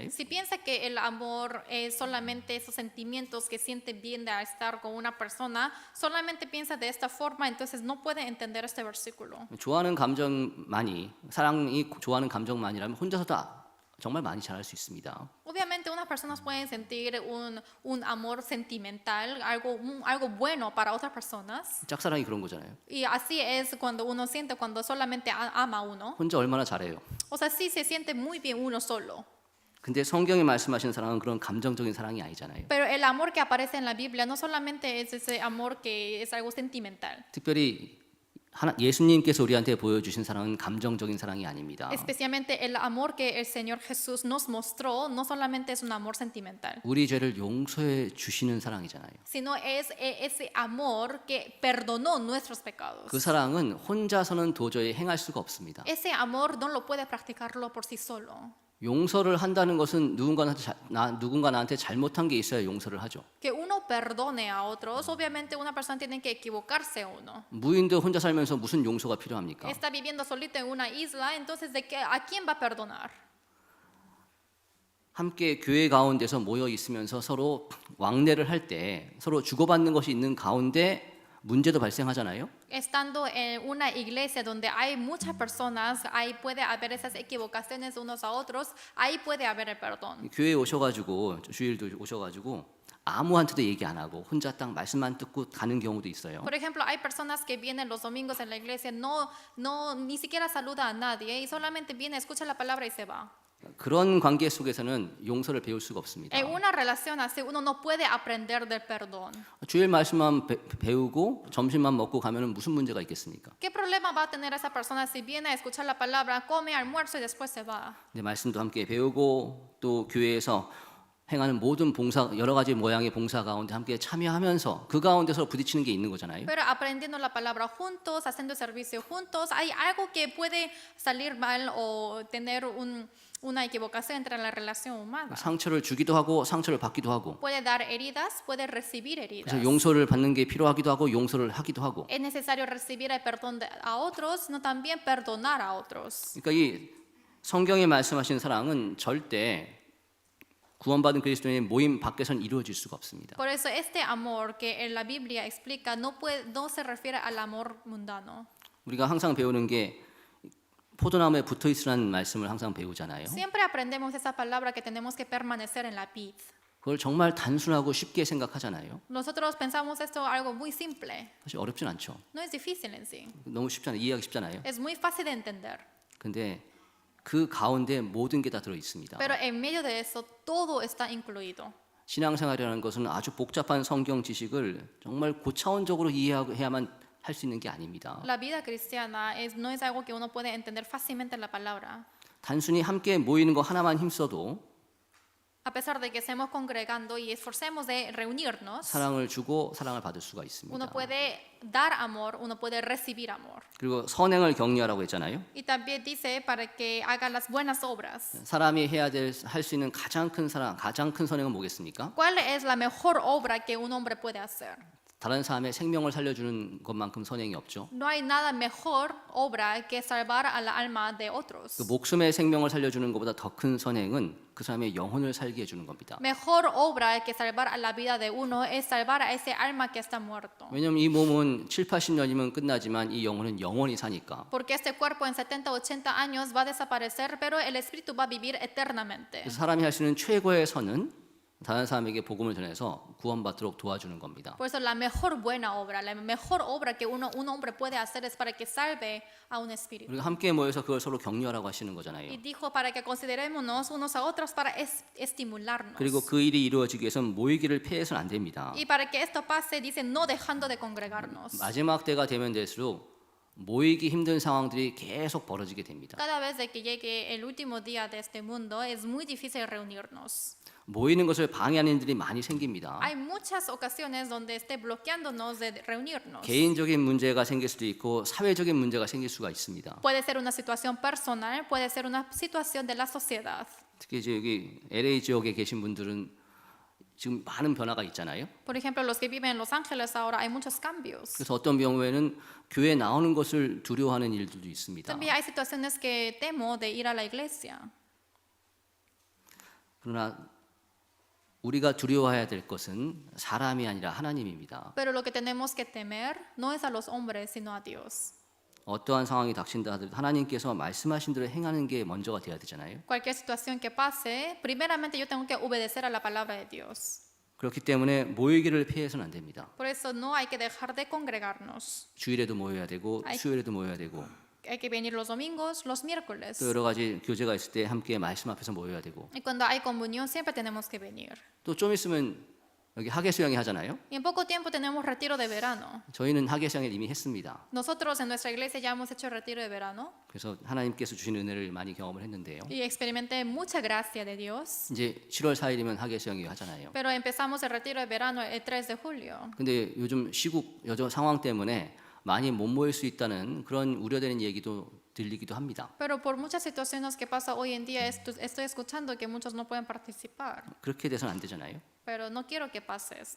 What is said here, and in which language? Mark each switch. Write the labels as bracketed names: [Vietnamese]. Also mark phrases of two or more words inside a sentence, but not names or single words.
[Spanish] Si piensa que el amor es solamente esos sentimientos que siente bien de estar con una persona, solamente piensa de esta forma, entonces no puede entender este versículo. [Korean] 좋아하는 감정만이 사랑이 좋아하는 감정만이라면 혼자서도 정말 많이 잘할 수 있습니다. [Spanish] Obviamente unas personas pueden sentir un amor sentimental, algo bueno para otras personas. [Korean] 짝사랑이 그런 거잖아요. [Spanish] Y así es cuando uno siente cuando solamente ama a uno. [Korean] 혼자 얼마나 잘해요. [Spanish] O sea, sí se siente muy bien uno solo. [Korean] 근데 성경이 말씀하시는 사랑은 그런 감정적인 사랑이 아니잖아요. [Spanish] Pero el amor que aparece en la Biblia no solamente es ese amor que es algo sentimental. [Korean] 특별히 예수님께서 우리한테 보여주신 사랑은 감정적인 사랑이 아닙니다. [Spanish] Especialmente el amor que el Señor Jesús nos mostró no solamente es un amor sentimental, [Korean] 우리 죄를 용서해 주시는 사랑이잖아요. [Spanish] sino es ese amor que perdonó nuestros pecados. [Korean] 그 사랑은 혼자서는 도저히 행할 수가 없습니다. [Spanish] Ese amor no lo puede practicarlo por sí solo. [Korean] 용서를 한다는 것은 누군가 나한테 잘못한 게 있어야 용서를 하죠. [Spanish] Que uno perdone a otros, obviamente una persona tiene que equivocarse uno. [Korean] 무인도 혼자 살면서 무슨 용서가 필요합니까? [Spanish] Está viviendo solito en una isla, entonces ¿a quién va a perdonar? [Korean] 함께 교회 가운데서 모여 있으면서 서로 왕래를 할 때 서로 주고받는 것이 있는 가운데 문제도 발생하잖아요. [Spanish] Estando en una iglesia donde hay muchas personas, ahí puede haber esas equivocaciones unos a otros, ahí puede haber el perdón. [Korean] 교회에 오셔가지고 주일도 오셔가지고 아무한테도 얘기 안 하고 혼자 딱 말씀만 듣고 가는 경우도 있어요. [Spanish] Por ejemplo, hay personas que vienen los domingos en la iglesia, ni siquiera saluda a nadie y solamente viene, escucha la palabra y se va. [Korean] 그런 관계 속에서는 용서를 배울 수가 없습니다. [Spanish] En una relación así, uno no puede aprender del perdón. [Korean] 주일 말씀만 배우고 점심만 먹고 가면은 무슨 문제가 있겠습니까? [Spanish] ¿Qué problema va a tener esa persona si viene a escuchar la palabra, come almuerzo y después se va? [Korean] 이제 말씀도 함께 배우고 또 교회에서 행하는 모든 봉사 여러 가지 모양의 봉사 가운데 함께 참여하면서 그 가운데서 부딪히는 게 있는 거잖아요. [Spanish] Pero aprendiendo la palabra juntos, haciendo servicio juntos, hay algo que puede salir mal o tener una equivocación entre la relación humana. [Korean] 상처를 주기도 하고 상처를 받기도 하고 [Spanish] Puede dar heridas, puede recibir heridas. [Korean] 그래서 용서를 받는 게 필요하기도 하고 용서를 하기도 하고 [Spanish] Es necesario recibir el perdón a otros, sino también perdonar a otros. [Korean] 그러니까 이 성경에 말씀하신 사랑은 절대 구원받은 그리스도인의 모임 밖에서는 이루어질 수가 없습니다. [Spanish] Por eso este amor que en la Biblia explica no se refiere al amor mundano. [Korean] 우리가 항상 배우는 게 포도나무에 붙어 있으라는 말씀을 항상 배우잖아요. [Spanish] Siempre aprendemos esa palabra que tenemos que permanecer en la vid. [Korean] 그걸 정말 단순하고 쉽게 생각하잖아요. [Spanish] Nosotros pensamos esto algo muy simple. [Korean] 사실 어렵진 않죠. [Spanish] No es difícil en sí. [Korean] 너무 쉽잖아요. 이해하기 쉽잖아요. [Spanish] Es muy fácil de entender. [Korean] 근데 그 가운데 모든 게 다 들어 있습니다. [Spanish] Pero en medio de eso todo está incluido. [Korean] 신앙생활이라는 것은 아주 복잡한 성경 지식을 정말 고차원적으로 이해해야만 할 수 있는 게 아닙니다. [Spanish] La vida cristiana no es algo que uno puede entender fácilmente en la palabra. [Korean] 단순히 함께 모이는 거 하나만 힘써도 [Spanish] A pesar de que estemos congregando y esforcemos de reunirnos, [Korean] 사랑을 주고 사랑을 받을 수가 있습니다. [Spanish] uno puede dar amor, uno puede recibir amor. [Korean] 그리고 선행을 격려하라고 했잖아요. [Spanish] Y también dice para que haga las buenas obras. [Korean] 사람이 할 수 있는 가장 큰 사랑, 가장 큰 선행은 뭐겠습니까? [Spanish] ¿Cuál es la mejor obra que un hombre puede hacer? [Korean] 다른 사람의 생명을 살려주는 것만큼 선행이 없죠. [Spanish] No hay nada mejor obra que salvar a la alma de otros. [Korean] 그 목숨의 생명을 살려주는 것보다 더 큰 선행은 그 사람의 영혼을 살게 해주는 겁니다. [Spanish] Mejor obra que salvar a la vida de uno es salvar a ese alma que está muerto. [Korean] 왜냐하면 이 몸은 7, 80년이면 끝나지만 이 영혼은 영원히 사니까. [Spanish] Porque este cuerpo en 70, 80 años va a desaparecer, pero el espíritu va a vivir eternamente. [Korean] 그래서 사람이 할 수 있는 최고의 선은 다른 사람에게 복음을 전해서 구원받도록 도와주는 겁니다. [Spanish] Por eso la mejor buena obra, la mejor obra que un hombre puede hacer es para que salve a un espíritu. [Korean] 우리가 함께 모여서 그걸 서로 격려하라고 하시는 [Spanish] Y [Korean] 거잖아요. [Spanish] dijo para que considerémonos unos a otros para estimularnos. [Korean] 그리고 그 일이 이루어지기 위해서는 모이기를 피해서는 안 됩니다. [Spanish] Y para que esto pase, dice no dejando de congregarnos. [Korean] 마지막 때가 되면 될수록 모이기 힘든 상황들이 계속 벌어지게 됩니다. [Spanish] Cada vez de que llegue el último día de este mundo es muy difícil reunirnos. [Korean] 모이는 것을 방해하는 일들이 많이 생깁니다. [Spanish] Hay muchas ocasiones donde esté bloqueándonos de reunirnos. [Korean] 개인적인 문제가 생길 수도 있고 사회적인 문제가 생길 수가 있습니다. [Spanish] Puede ser una situación personal, puede ser una situación de la sociedad. [Korean] 특히 이제 여기 LA 지역에 계신 분들은 지금 많은 변화가 있잖아요. [Spanish] Por ejemplo, los que viven en Los Ángeles ahora hay muchos cambios. [Korean] 그래서 어떤 경우에는 교회 나오는 것을 두려워하는 일들도 있습니다. [Spanish] También hay situaciones que temo de ir a la iglesia. [Korean] 그러나 우리가 두려워해야 될 것은 사람이 아니라 하나님입니다. [Spanish] Pero lo que tenemos que temer no es a los hombres, sino a Dios. [Korean] 어떠한 상황이 닥친다 하더라도 하나님께서 말씀하신 대로 행하는 게 먼저가 돼야 되잖아요. [Spanish] Cualquier situación que pase, primeramente yo tengo que obedecer a la palabra de Dios. [Korean] 그렇기 때문에 모이기를 피해서는 안 됩니다. [Spanish] Por eso no hay que dejar de congregarnos. [Korean] 주일에도 모여야 되고 아이. 수요일에도 모여야 되고 [Spanish] Hay que venir los domingos, los miércoles. [Korean] 또 여러 가지 교제가 있을 때 함께 말씀 앞에서 모여야 되고 [Spanish] Y cuando hay comunión siempre tenemos que venir. [Korean] 또 좀 있으면 여기 학예 수양회 하잖아요. [Spanish] Y en poco tiempo tenemos retiro de verano. [Korean] 저희는 학예 수양회 이미 했습니다. [Spanish] Nosotros en nuestra iglesia ya hemos hecho retiro de verano [Korean] 그래서 하나님께서 주신 은혜를 많이 경험을 했는데요. [Spanish] y experimenté mucha gracia de Dios. [Korean] 이제 7월 4일이면 학예 수양회 하잖아요. [Spanish] Pero empezamos el retiro de verano el 3 de julio. [Korean] 근데 요즘 시국 여전 상황 때문에 많이 못 모일 수 있다는 그런 우려되는 얘기도 들리기도 합니다. [Spanish] Pero por muchas situaciones que pasa hoy en día estoy escuchando que muchos no pueden participar. [Korean] 그렇게 돼서는 안 되잖아요. [Spanish] Pero no quiero que pase esto.